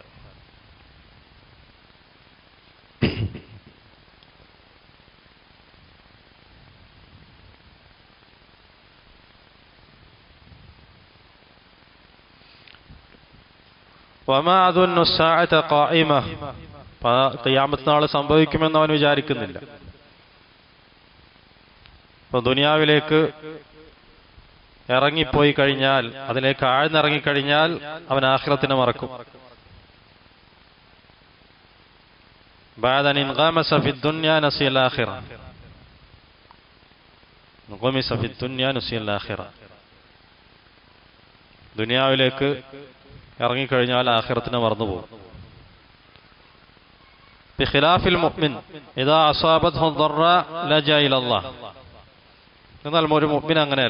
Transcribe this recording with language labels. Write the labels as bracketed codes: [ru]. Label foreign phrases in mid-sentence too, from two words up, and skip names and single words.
[ar] وما أظن الساعة قائمة, [ml] ഖിയാമത്ത് നാൾ സംഭവിക്കുമെന്ന് അവൻ വിചാരിക്കുന്നില്ല. ഇപ്പൊ ദുനിയാവിലേക്ക് ഇറങ്ങിപ്പോയി കഴിഞ്ഞാൽ, അതിലേക്ക് ആഴ്ന്നിറങ്ങിക്കഴിഞ്ഞാൽ അവൻ ആഖിറത്തിനെ മറക്കും. [ar] بعد أن انغمس في الدنيا نسي الآخرة. غمس في دنيا نسي الآخرة. [ml] ദുനിയാവിലേക്ക് ഇറങ്ങിക്കഴിഞ്ഞാൽ ആഖിറത്തിനെ മറന്നുപോകും. [ar] بخلاف المؤمن إذا أصابته ضراء لجأ إلى الله. [ml] എന്നാൽ ഒരു മുഅ്മിൻ അങ്ങനെയല്ല.